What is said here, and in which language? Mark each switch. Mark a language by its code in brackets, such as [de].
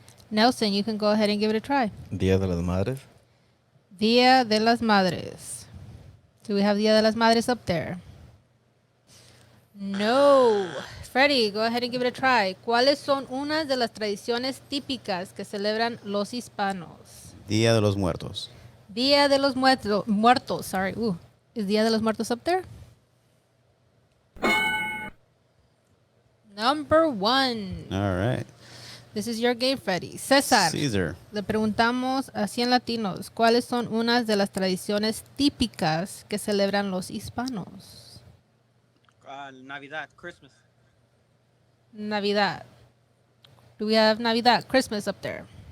[en] Nelson, you can go ahead and give it a try. [es] Dia de las Madres. [en] Día de las Madres. Do we have Día de las Madres up there? No. Freddy, go ahead and give it a try. [es] ¿Cuáles son unas de las tradiciones típicas que celebran los hispanos? Día de los Muertos. [en] Día de los Muertos. Sorry. Is Día de los Muertos up there? Number 1. All right. This is your game, Freddy. César. Caesar. [es] Le preguntamos a 100 latinos, ¿cuáles son unas de las tradiciones típicas que celebran los hispanos? Navidad, Christmas. Navidad. [en] Do we have Navidad, Christmas up there?